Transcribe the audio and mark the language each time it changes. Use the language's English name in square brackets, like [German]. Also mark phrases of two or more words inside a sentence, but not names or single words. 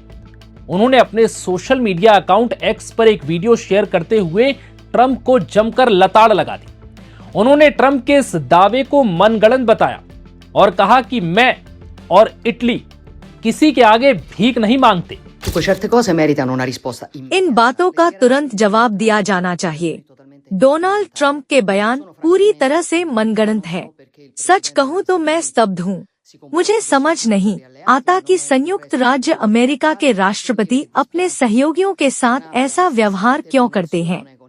[Hindi] उन्होंने अपने सोशल मीडिया अकाउंट एक्स पर एक वीडियो शेयर करते हुए ट्रंप को जमकर लताड़ लगा दी। उन्होंने ट्रंप के इस दावे को मनगढ़ंत बताया और कहा कि मैं और इटली किसी के आगे भीख नहीं मांगते। [Italian] Certe cose meritano una risposta [Hindi] इन बातों का तुरंत जवाब दिया जाना चाहिए। डोनाल्ड ट्रंप के बयान पूरी तरह से मनगढ़ंत है। सच कहूँ तो मैं स्तब्ध हूँ। मुझे समझ नहीं आता कि संयुक्त राज्य अमेरिका के राष्ट्रपति अपने सहयोगियों के साथ ऐसा व्यवहार क्यों करते हैं।